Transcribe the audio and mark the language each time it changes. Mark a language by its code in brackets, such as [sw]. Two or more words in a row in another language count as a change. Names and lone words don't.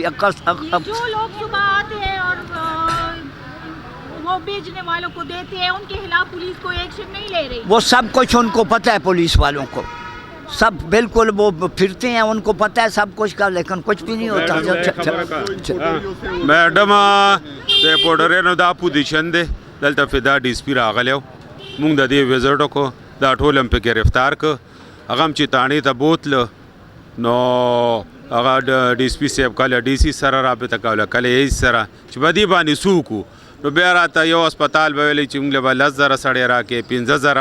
[ur] جو لوگ صبح آتے ہیں اور وہ بیچنے والوں کو دیتے ہیں ان کے خلاف پولیس کوئی ایکشن نہیں لے رہی. وہ سب کچھ ان کو پتہ ہے، پولیس والوں کو سب بالکل وہ پھرتے ہیں، ان کو پتہ ہے سب کچھ کا، لیکن کچھ بھی نہیں ہوتا. [ps] मैडम د پوډرینو دا پوزیشن دی دلته فدا DSP راغلی و، مونږ د دې وزټ وکړو، دا ټول هم پې ګرفتار کړ. هغه هم چې تاڼې ته بوتله نو هغه ډي اس پي صاحب کله ډي سي سره رابطه کوله کله ایس سره چې په دې باندې څوک نو بیا راته یو هسپتال به ویلی چې موږ له به 10,000 سړی راکې 15,000